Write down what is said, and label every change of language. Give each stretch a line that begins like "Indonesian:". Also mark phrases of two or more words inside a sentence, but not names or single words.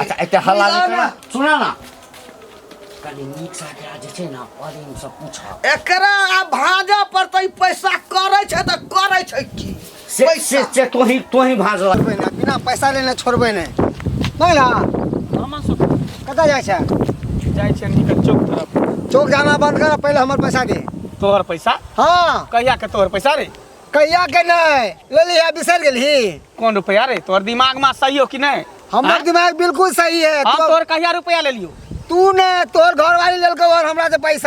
Maithili: अच्छा एते हल्ला नहीं करा सुना ना कनी नीक से एकरा जे छै ना प्रेम से पूछा एकरा भाजा पड़तै पैसा करे छै त करे छै की से तोही भाज लगबे ना बिना पैसा लेने छोड़बे नहीं नहीं ना मामा सब कतऽ जाइ छै जाइ छै निकल चौक तरफ। चौक जाना बंद कर पहले हमर पैसा दे। तोहर पैसा हाँ कहिया के तोहर पैसा रे कहिया के नहीं ले लिया बिसर गेलही। कौन रुपया रे तोहर दिमाग में सही हो कि नहीं? हमर दिमाग बिल्कुल सही है। हम तोहर कहिया रुपया ले लियो? तू ने तोहर घर वाली लेलको और हमरा से पैसा।